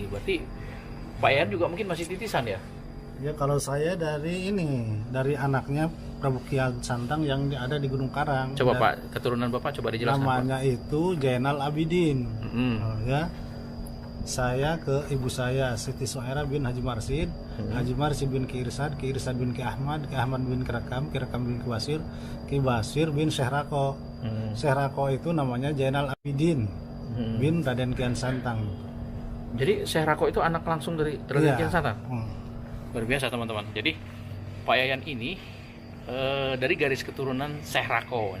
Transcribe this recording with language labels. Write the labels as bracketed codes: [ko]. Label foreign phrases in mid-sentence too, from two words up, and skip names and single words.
[id] Berarti Pak Yayan juga mungkin masih titisan ya? Ya, kalau saya dari anaknya Prabu Kian Santang yang ada di Gunung Karang. Coba Pak, keturunan Bapak coba dijelaskan. Namanya Pak. itu Jainal Abidin. Ya. Saya ke ibu saya Siti Soera bin Haji Marsid, Haji Marsid bin Ki Irsad bin Ki Ahmad bin Ki Rakam bin Ki Basir bin Syekh Rako. Syekh Rako itu namanya Jainal Abidin bin Raden Kian Santang. Jadi Syekh Rako itu anak langsung dari Raden Kian Santang? Luar biasa teman-teman. Jadi Pak Yayan ini dari garis keturunan Syekh Rako.